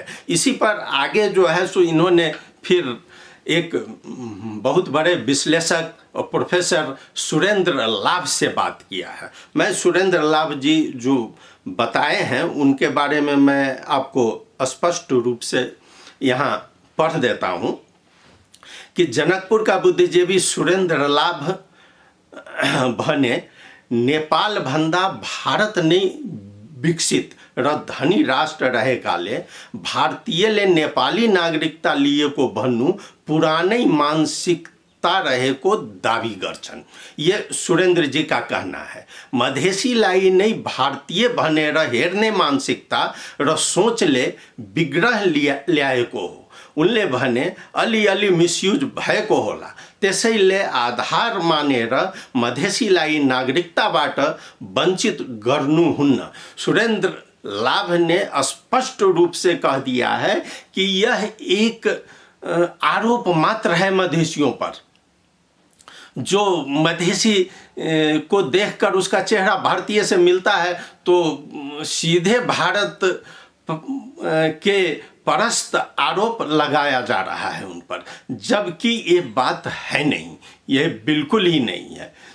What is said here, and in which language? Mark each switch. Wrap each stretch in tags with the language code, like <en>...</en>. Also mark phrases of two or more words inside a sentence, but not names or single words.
<hi>इसी पर आगे जो है सो इन्होंने फिर एक बहुत बड़े विश्लेषक और प्रोफेसर सुरेंद्र लाभ से बात किया है। मैं सुरेंद्र लाभ जी जो बताए हैं उनके बारे में मैं आपको स्पष्ट रूप से यहाँ पढ़ देता हूँ कि जनकपुर का</hi> <ne>बुद्धिजीवी सुरेंद्र लाभ भने नेपाल भन्दा भारत नै विकसित र धनी राष्ट्र रहेकाले भारतीयले नेपाली नागरिकता लिएको भन्नु पुरानै मानसिकता रहेको दावी गर्छन्।</ne> <hi>ये सुरेंद्र जी का कहना है।</hi> <ne>मधेसीलाई नै भारतीय भनेर हेर्ने मानसिकता र सोचले विग्रह ल्याएको हो। उनले भने अलिअलि मिसयुज भएको होला, त्यसैले आधार मानेर मधेसीलाई नागरिकताबाट वंचित गर्नुहुन्न।</ne> <hi>सुरेंद्र लाभ ने स्पष्ट रूप से कह दिया है कि यह एक आरोप मात्र है मधेसियों पर। जो मधेसी को देखकर उसका चेहरा भारतीय से मिलता है तो सीधे भारत के परस्त आरोप लगाया जा रहा है उन पर, जबकि ये बात है नहीं, ये बिल्कुल ही नहीं है।</hi>